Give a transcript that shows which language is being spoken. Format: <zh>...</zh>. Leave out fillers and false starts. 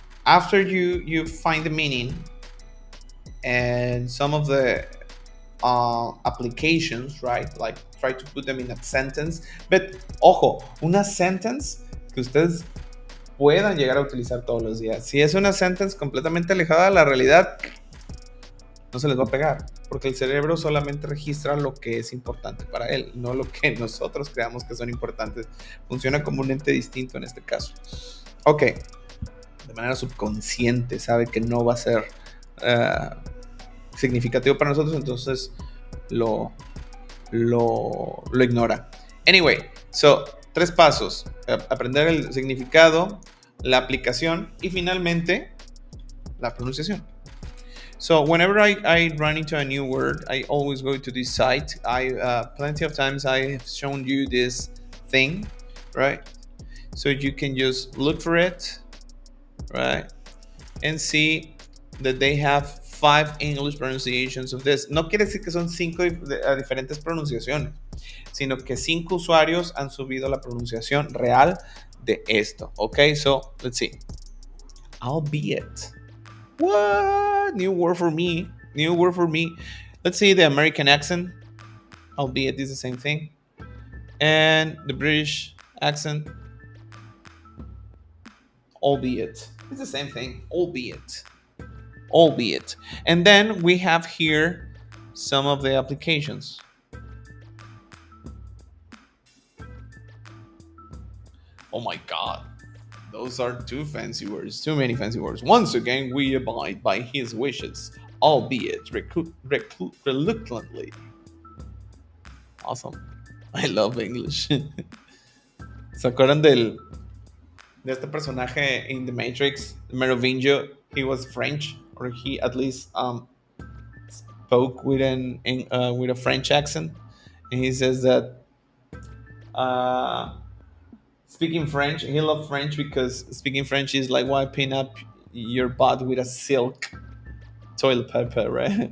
<en>after you find the meaning and some of the applications, right? Like try to put them in a sentence. But</en> <es>ojo, una sentence que ustedes puedan llegar a utilizar todos los días. Si es una sentence completamente alejada de la realidad, no se les va a pegar, porque el cerebro solamente registra lo que es importante para él, no lo que nosotros creamos que son importantes. Funciona como un ente distinto en este caso. Ok, de manera subconsciente sabe que no va a ser significativo para nosotros, entonces lo ignora.</es> <en>Anyway, so,</en> <es>3 pasos: aprender el significado, la aplicación y finalmente la pronunciación.</es> <en>So whenever I run into a new word, I always go to this site. Plenty of times I have shown you this thing, right? So you can just look for it, right? And see that they have 5 English pronunciations of this.</en> <es>No quiere decir que son 5 diferentes pronunciaciones, sino que 5 usuarios han subido la pronunciación real de esto.</es> <en>Okay, so let's see. Albeit. What? New word for me. New word for me. Let's see the American accent. Albeit is the same thing. And the British accent. Albeit. It's the same thing. Albeit. Albeit. And then we have here some of the applications. Oh my god. Those are too fancy words. Too many fancy words. Once again, we abide by his wishes, albeit reluctantly. Awesome. I love English.</en> <es>¿Se acuerdan de este personaje in The Matrix, Merovingio?</es> <en>He was French, or he at least spoke with with a French accent, and he says that speaking French, he loved French because speaking French is like wiping up your butt with a silk toilet paper, right?</en>